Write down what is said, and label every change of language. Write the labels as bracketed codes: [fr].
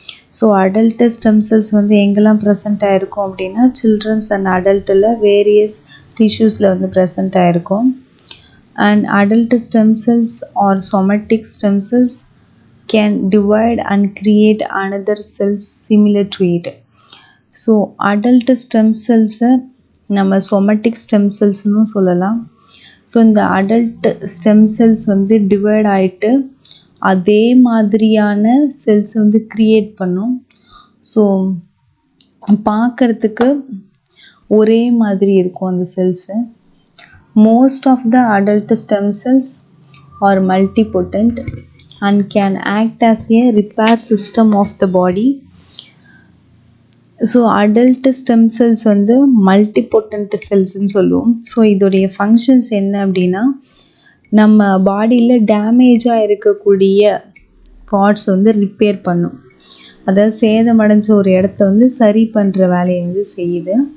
[ta] So adult stem cells வந்து எங்கெல்லாம் present ஆயிருக்கும் அப்படின்னா children's and adultல various tissuesல வந்து present ஆயிருக்கும். [en] And adult stem cells or somatic stem cells can divide and create another cells similar to it. [ta] So adult stem cells நம்ம somatic stem cells னு சொல்லலாம். So இந்த adult stem cells வந்து divide ஆகிட்டு அதே மாதிரியான செல்ஸ் வந்து க்ரியேட் பண்ணும். ஸோ பார்க்குறதுக்கு ஒரே மாதிரி இருக்கும் அந்த cells. [en] Most of the adult stem cells are multipotent and can act as a repair system of the body. [ta] So adult stem cells வந்து multipotent cells ன்னு சொல்லுவோம். ஸோ இதோடைய ஃபங்க்ஷன்ஸ் என்ன அப்படின்னா, நம்ம பாடியில் டேமேஜாக இருக்கக்கூடிய பார்ட்ஸ் வந்து ரிப்பேர் பண்ணும். அதாவது சேதமடைஞ்ச ஒரு இடத்த வந்து சரி பண்ணுற வேலையை வந்து செய்யுது.